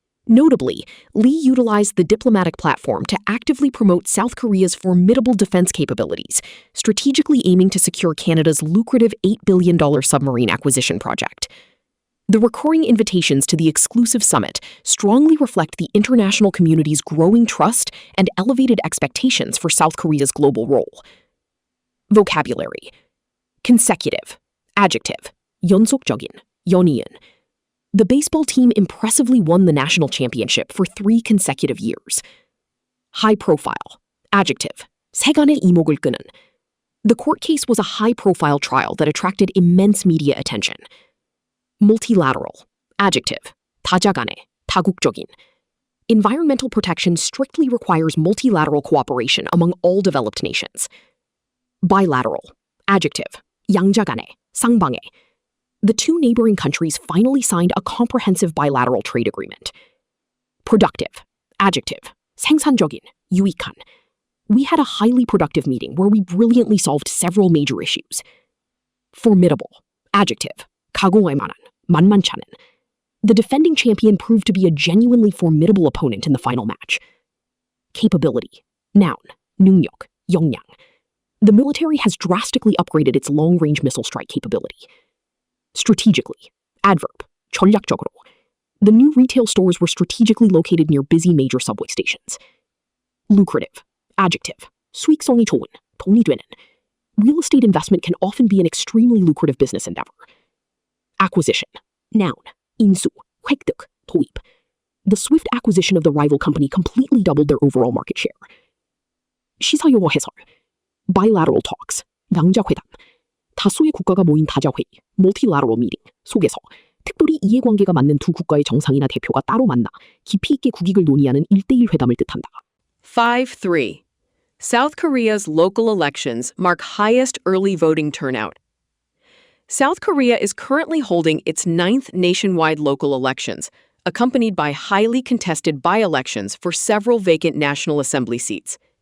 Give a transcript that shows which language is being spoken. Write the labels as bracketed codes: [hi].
[en] Notably, Lee utilized the diplomatic platform to actively promote South Korea's formidable defense capabilities, strategically aiming to secure Canada's lucrative $8 billion submarine acquisition project. The recurring invitations to the exclusive summit strongly reflect the international community's growing trust and elevated expectations for South Korea's global role. Vocabulary: consecutive. [ko] Adjective: 연속적인, 연이은. [en] The baseball team impressively won the national championship for 3 consecutive years. High profile. [ko] Adjective: 세간의 이목을 끄는. [en] The court case was a high-profile trial that attracted immense media attention. Multilateral. [ko] Adjective: 다자간의, 다국적인. [en] Environmental protection strictly requires multilateral cooperation among all developed nations. Bilateral. [ko] Adjective: 양자간의, 쌍방의. [en] The 2 neighboring countries finally signed a comprehensive bilateral trade agreement. Productive. [ko] Adjective: 생산적인, 유익한. [en] We had a highly productive meeting where we brilliantly solved several major issues. Formidable. [ko] Adjective: 각오할 만한, 만만치 않은. [en] The defending champion proved to be a genuinely formidable opponent in the final match. Capability. Noun. [ko] 능력, 역량. [en] The military has drastically upgraded its long-range missile strike capability. Strategically. Adverb: 전략적으로. The new retail stores were strategically located near busy major subway stations. [ko] Lucrative. Adjective. 수익성이 좋은. 돈이 되는. [en] Real estate investment can often be an extremely lucrative business endeavor. [ko] Acquisition. Noun. 인수. 획득. 도입. [en] The swift acquisition of the rival company completely doubled their overall market share. [ko] 시사용어 해설. Bilateral talks. 양자회담. 다수의 국가가 모인 다자회의. [en] Multilateral meeting. [ko] 속에서 특별히 이해관계가 맞는 두 국가의 정상이나 대표가 따로 만나 깊이 있게 국익을 논의하는 1대1 회담을 뜻한다. [en] 5.3. South Korea's local elections mark highest early voting turnout. South Korea is currently holding its 9th nationwide local elections, accompanied by highly contested by-elections for several vacant National Assembly seats.